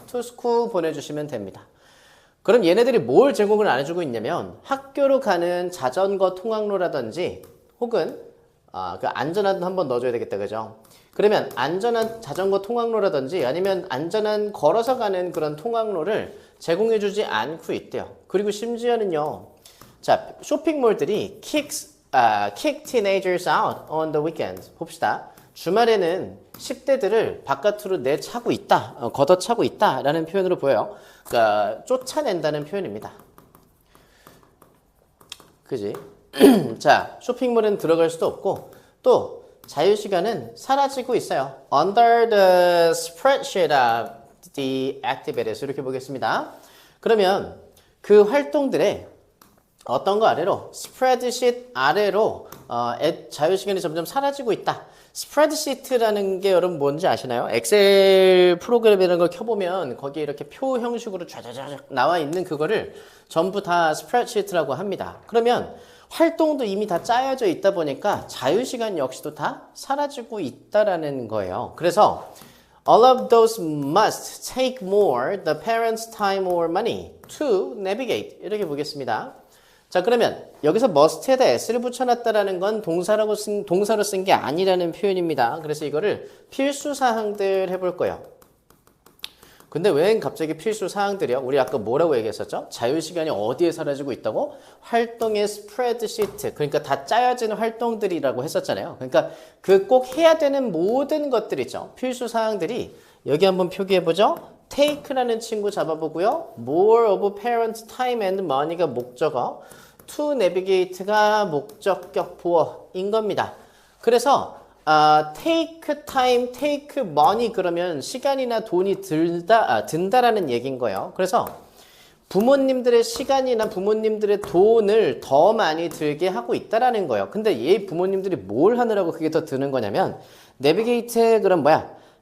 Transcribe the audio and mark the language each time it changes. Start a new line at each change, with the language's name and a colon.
English: to school
Korean: 보내주시면 됩니다. 그럼 얘네들이 뭘 제공을 안 해주고 있냐면 학교로 가는 자전거 통학로라든지 혹은 그 안전한 한번 넣어줘야 되겠다, 그죠? 그러면 안전한 자전거 통학로라든지 아니면 안전한 걸어서 가는 그런 통학로를 제공해주지 않고 있대요. 그리고 심지어는요, 자, 쇼핑몰들이
English: kick teenagers out on the weekends.
Korean: 봅시다. 주말에는 10대들을 바깥으로 내차고 있다, 걷어차고 있다라는 표현으로 보여요. 그러니까 쫓아낸다는 표현입니다. 그지? 자, 쇼핑몰은 들어갈 수도 없고 또 자유시간은 사라지고 있어요.
English: Under the spreadsheet of the activities
Korean: 이렇게 보겠습니다. 그러면 그 활동들의 어떤 거 아래로 스프레드시트 아래로 자유시간이 점점 사라지고 있다. 스프레드시트라는 게 여러분 뭔지 아시나요? 엑셀 프로그램이라는 걸 켜보면 거기에 이렇게 표 형식으로 쫙쫙쫙 나와 있는 그거를 전부 다 스프레드시트라고 합니다. 그러면 활동도 이미 다 짜여져 있다 보니까 자유시간 역시도 다 사라지고 있다라는 거예요.
English: 그래서 all of those must take more the parents' time or money to navigate
Korean: 이렇게 보겠습니다. 자, 그러면 여기서 must에다 s를 붙여놨다라는 건 동사로 쓴 게 아니라는 표현입니다. 그래서 이거를 필수 사항들 해볼 거예요. 근데 왜 갑자기 필수 사항들이요? 우리 아까 뭐라고 얘기했었죠? 자유시간이 어디에 사라지고 있다고? 활동의 스프레드시트, 그러니까 다 짜여진 활동들이라고 했었잖아요. 그러니까 그 꼭 해야 되는 모든 것들이죠. 필수 사항들이 여기 한번 표기해보죠. take라는 친구 잡아보고요.
English: more of parents' time and money
Korean: 가 목적어,
English: to navigate
Korean: 가 목적격 보어인 겁니다. 그래서
English: take time, take money
Korean: 그러면 시간이나 돈이 든다라는 얘기인 거예요. 그래서 부모님들의 시간이나 부모님들의 돈을 더 많이 들게 하고 있다라는 거예요. 근데 얘 부모님들이 뭘 하느라고 그게 더 드는 거냐면 navigate 그럼 뭐야?